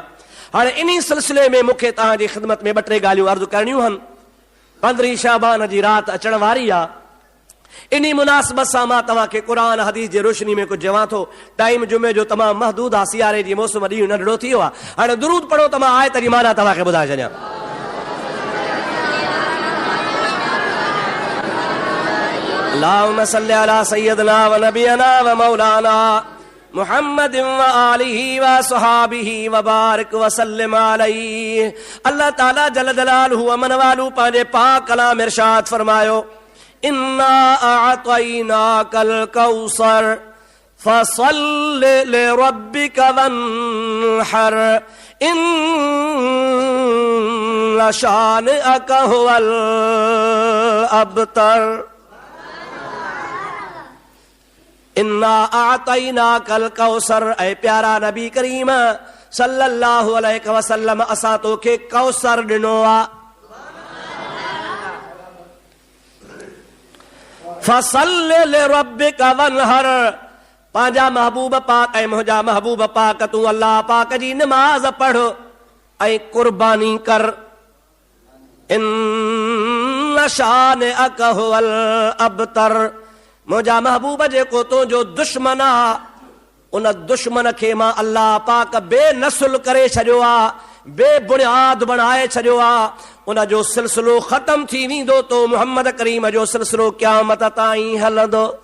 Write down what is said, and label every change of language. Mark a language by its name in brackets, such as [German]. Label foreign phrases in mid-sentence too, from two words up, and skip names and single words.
[Sindhi] हाणे इन सिलसिले में मूंखे तव्हांजी ख़िदमत में 2-3 ॻाल्हियूं अर्ज़ु करणियूं आहिनि। 15 शाबान जी राति अचण वारी आहे। इन मुनासिबत सां मां तव्हांखे क़ुरान हदीस जे रोशनी में कुझु चवां थो। टाइम जुमे जो तमामु महदूद आहे, सियारे जी मौसम ॾींहुं नंढड़ो थी वियो आहे। हाणे दुरूद पढ़ो त मां आयत जी माना तव्हांखे ॿुधाए छॾियां। [Arabic] اللهم صل على سيدنا ونبينا ومولانا محمد وآله وصحبه وبارك وسلم عليه. [Sindhi] अल्लाह ताला [Arabic] جل جلاله عم نواله [Sindhi] पंहिंजे पाक कलाम इरशाद फरमायो, [Arabic] إنا أعطيناك الكوثر فصل لربك وانحر إن شانئك هو الأبتر. إنا أعطيناك الكوثر, [Sindhi] ऐ प्यारा नबी करीम [Arabic] صلى الله عليه وسلم [Sindhi] असां तोखे कौसर ॾिनो आहे। [Arabic] فصل لربك وانحر, [Sindhi] पंहिंजा महबूब पाक ऐं मुंहिंजा महबूब पाक तूं अल्लाह पाक जी नमाज़ पढ़ ऐं कुर्बानी कर। [Arabic] إن شانئك هو الأبتر, [Sindhi] मुंहिंजा महबूब जेको तुंहिंजो दुश्मन आहे उन दुश्मन खे मां अल्लाह पाक बेनसुल करे छॾियो आहे, बेबुनियाद बणाए छॾियो आहे। उन जो सिलसिलो ख़तम थी वेंदो तो मुहम्मद करीम जो सिलसिलो क़यामत ताईं हलंदो।